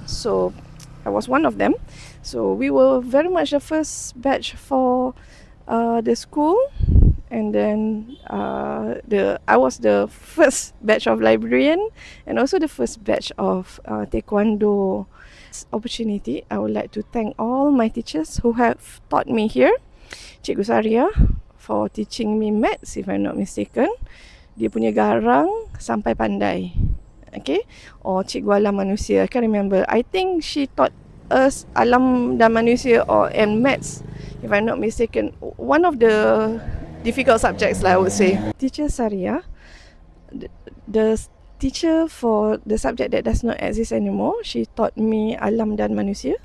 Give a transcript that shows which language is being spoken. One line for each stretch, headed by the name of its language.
English: So I was one of them. So we were very much the first batch for the school, and then I was the first batch of librarian and also the first batch of taekwondo. Opportunity, I would like to thank all my teachers who have taught me here. Cikgu Saria for teaching me maths, if I'm not mistaken.
Malay: Dia punya garang sampai pandai.
English: Okay? Or Cikgu Alam Manusia, I can't remember. I think she taught us Alam dan Manusia and maths, if I'm not mistaken. One of the difficult subjects lah, I would say. Teacher Saria, the teacher for the subject that does not exist anymore, she taught me Alam dan Manusia.